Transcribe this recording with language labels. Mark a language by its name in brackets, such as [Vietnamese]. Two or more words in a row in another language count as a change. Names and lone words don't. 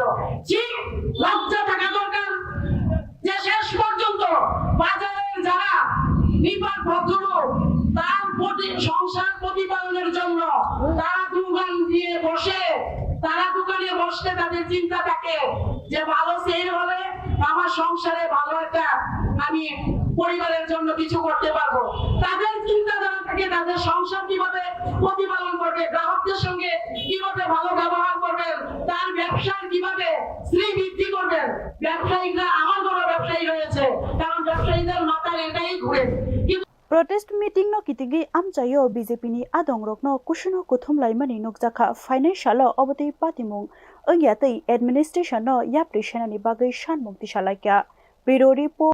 [Bangla] ঠিক লজ্জা থাকা দরকার যে শেষ পর্যন্ত বাজারের যারা নিপাট ভদ্রলোক তার সংসার প্রতিপালনের জন্য তারা দোকানে বসে তাদের চিন্তা থাকে যে ভালো সেল হলে আমার সংসারে ভালো একটা আমি পরিবারের জন্য কিছু করতে পারবো। তাদের চিন্তাধারা থাকে তাদের সংসার কিভাবে প্রতিপালন করবে, গ্রাহকদের সঙ্গে কিভাবে ভালো ব্যবহার করবেন, তার ব্যবসার কিভাবে শ্রীবৃদ্ধি করবেন। ব্যবসায়ীরা আমার বড় ব্যবসায়ী রয়েছে, কারণ ব্যবসায়ীদের মাথায় এটাই ঘুরে। [English] Protest meeting [Kok Borok] no kitigi amchayo BJP ni adong rok no kushno kuthum laimani nokjaka financial oboti patimung angyatei administration no yapri shenani bagai shanmukti shalaikya [English] biro report